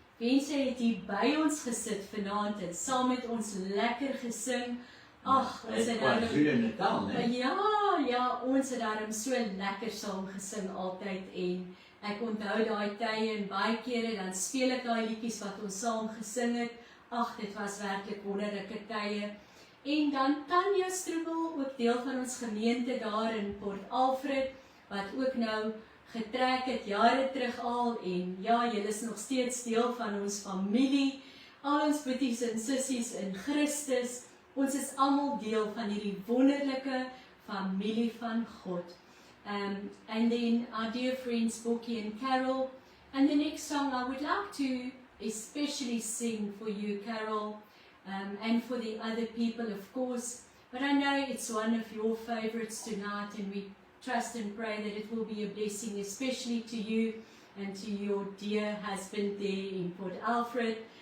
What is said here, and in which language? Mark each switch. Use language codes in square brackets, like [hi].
[af] Mense het hier by ons gesit vanaand en saam met ons lekker gesing. Ag, ons het KwaZulu-Natal, né? Ja, ons het daarom so lekker saam gesing altyd en ek onthou daai tye en baie kere dan speel ek daai liedjies wat ons saam gesing het. Ag, dit was werklik wonderlike tye. En dan Tanya Stroebel, ook deel van ons gemeente daar in Port Alfred, wat ook nou getrek het jare terug al en ja, julle is nog steeds deel van ons familie, al ons boeties en sissies in Christus, ons is almal deel van hierdie wonderlike familie van God. [en] And then our dear friends Boki and Carol, and the next song I would like to especially sing for you, Carol, and for the other people of course, but I know it's one of your favorites tonight and we trust and pray that it will be a blessing, especially to you and to your dear husband there in Port Alfred.